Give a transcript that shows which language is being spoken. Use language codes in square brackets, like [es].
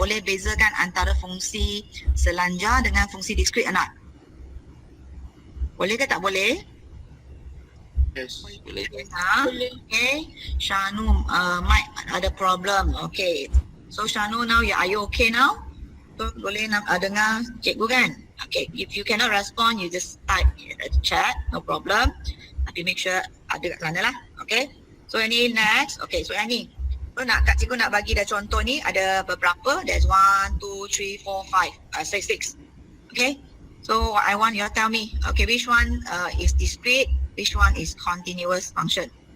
[ms] Boleh bezakan antara fungsi selanjar dengan fungsi discrete not? Boleh ke tak boleh? [en] Yes. [ms] Boleh. Okay. Shanu, mic ada problem. Okay. [en] So Shanu, now are you okay now? [ms] So boleh dengar cikgu kan? [en] Okay, if you cannot respond, you just type at the chat, no problem. Tapi make sure [ms] ada kat sana lah. [en] Okay, so any next? Okay, so any. [ms] So Kak Cikgu nak bagi dah contoh ni, ada beberapa. [en] There's 1, 2, 3, 4, 5, 6. Okay, so I want you to tell me, okay, which one is discrete, which one is continuous function?